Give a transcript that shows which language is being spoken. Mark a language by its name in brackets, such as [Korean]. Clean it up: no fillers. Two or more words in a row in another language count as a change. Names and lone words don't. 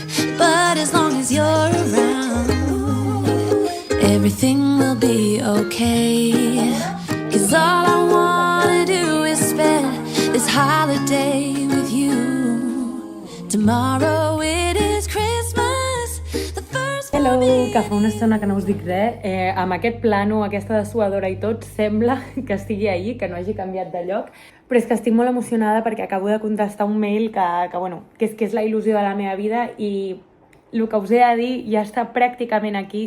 [English] But as long as you're around, everything will be okay. 'Cause all I wanna do is spend this holiday with you. Tomorrow it is Christmas, the first for Hello, me. [Catalan] que fa una estona que no us dic res. Amb aquest plano, aquesta dessuadora i tot, sembla que estigui ahir, que no hagi canviat de lloc. Però és que estic molt emocionada perquè acabo de contestar un mail que és la il·lusió de la meva vida i el que us he de dir ja està pràcticament aquí.